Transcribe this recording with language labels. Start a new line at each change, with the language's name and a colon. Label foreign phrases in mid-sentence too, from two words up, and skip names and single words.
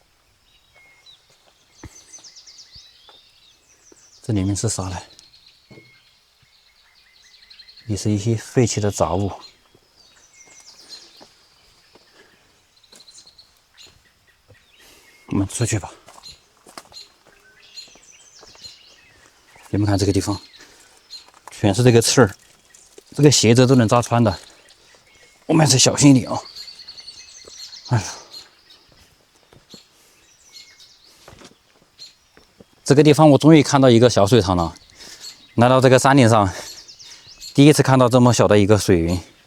Chinese: 這裡面是啥呢？也是一些廢棄的雜物。我們出去吧。你們看這個地方，全是這個刺兒，這個鞋子都能扎穿的，我們還是小心一點啊！哎呀，這個地方我終於看到一個小水塘了。來到這個山頂上，第一次看到這麼小的一個水源。